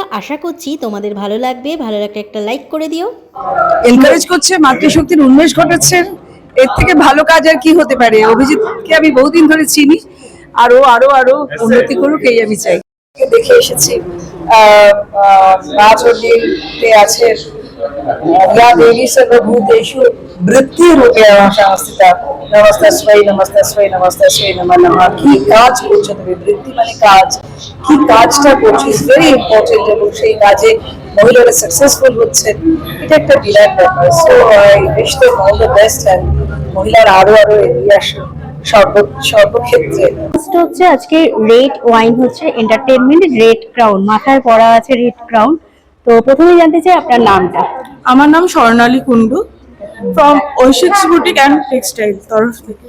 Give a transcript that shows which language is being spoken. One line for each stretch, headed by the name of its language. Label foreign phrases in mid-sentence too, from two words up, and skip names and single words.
Bangla: আশা করছি তোমাদের ভালো লাগবে, ভালো লাগলে একটা লাইক করে দিও। এনকারেজ করছে, মাতৃশক্তির উন্মেষ ঘটাচ্ছে, এর থেকে ভালো কাজ আর কি হতে পারে। অভিজিৎকে আমি বহুদিন ধরে চিনি, আরো আরো আরো উন্নতি করুক এই আমি চাই। দেখে এসেছি রাজনীতিতে আছে
Sanskrit: या देवी सर्वभूतेषु वृत्तिरूपेण संस्थिता नमस्तस्मै नमस्तस्मै नमस्तस्मै नमः नमः।
Bangla: কি কাজ করছো তুমি? বৃত্তি মানে কাজ, কি কাজটা করছো
English: is very important,
Bangla: এবং সেই কাজে মহিলারা সাকসেসফুল হচ্ছে, এটা একটা বিরাট ব্যাপার।
English: so I wish them all the best, and
Bangla: মহিলারা আরো আরো এগিয়ে আসুন সর্বক্ষেত্রে। হচ্ছে আজকে
English: red wine
Bangla: হচ্ছে
English: entertainment red crown,
Bangla: মাথায় পরা আছে
English: red crown.
Bangla: তো প্রথমে জানতে চাই আপনার নামটা। আমার নাম স্বর্ণালী কুন্ডু, ফ্রম ঐশিক্স বুটিক অ্যান্ড টেক্সটাইল তরফ থেকে।